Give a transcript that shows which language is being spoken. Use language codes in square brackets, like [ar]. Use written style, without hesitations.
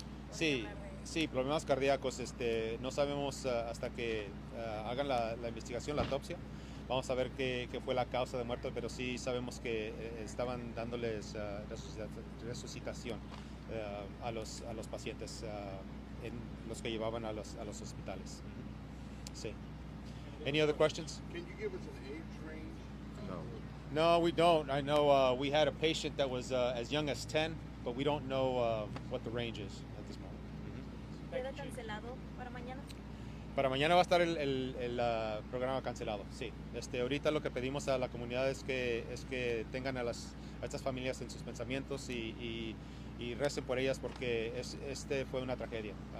[es] Sí, sí, problemas cardíacos. No sabemos hasta que hagan la investigación, la autopsia. Vamos a ver qué fue la causa de muerte, pero sí sabemos que estaban dándoles resucitación a los pacientes, en los que llevaban a los hospitales. Sí. [en] Any other questions? Can you give us an age range? No. No, we don't. I know we had a patient that was as young as 10, but we don't know what the range is at this moment. [es] ¿Queda cancelado para mañana? Para mañana va a estar el programa cancelado, sí. Ahorita lo que pedimos a la comunidad es que tengan a estas familias en sus pensamientos y recen por ellas, porque fue una tragedia.